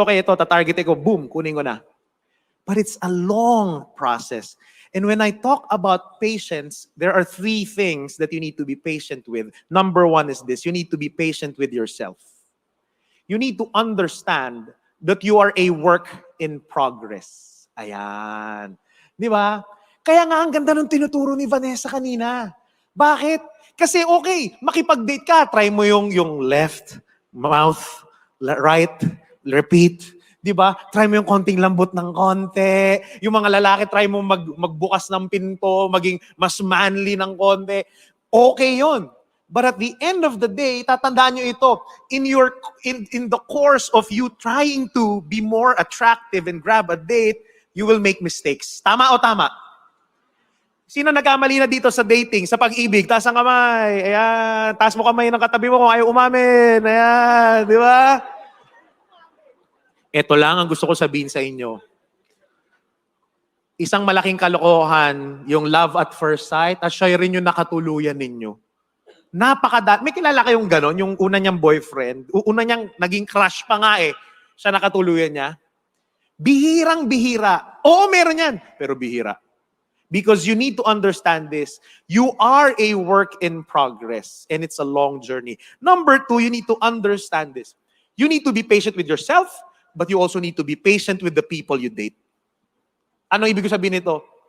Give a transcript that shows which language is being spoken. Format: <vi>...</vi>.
<tl>Okay, ito, tatarget ko, boom, kunin ko na.</tl> <en>But it's a long process. And when I talk about patience, there are 3 things that you need to be patient with. Number 1 is this, you need to be patient with yourself. You need to understand that you are a work in progress.</en> <tl>Ayan. Di ba? Kaya nga ang ganda ng tinuturo ni Vanessa kanina. Bakit? Kasi okay, makipag-date ka, try mo yung</tl> <en>left, mouth, right, repeat.</en> <tl>Di ba? Try mo yung konting lambot ng konti. Yung mga lalaki, try mo magbukas ng pinto, maging mas manly ng konti. Okay yun.</tl> <en>But at the end of the day,</en> <tl>tatandaan nyo ito,</tl> <en>in the course of you trying to be more attractive and grab a date, you will make mistakes.</en> <tl>Tama o tama? Sino nagkamali na dito sa dating, sa pag-ibig? Taas ang kamay. Ayan. Taas mo kamay ng katabi mo kung ayaw umamin. Ayan. Di ba? Ito lang ang gusto ko sabihin sa inyo. Isang malaking kalokohan, yung love at first sight, at siya rin yung nakatuluyan ninyo. May kilala kayong ganon, yung una niyang boyfriend, una niyang naging crush pa nga eh, siya nakatuluyan niya. Bihirang-bihira. Oo, meron yan, pero bihira.</tl> <en>Because you need to understand this. You are a work in progress, and it's a long journey. Number 2, you need to understand this. You need to be patient with yourself, but you also need to be patient with the people you date.</en> <tl>Ano ibig sabihin nito?</tl>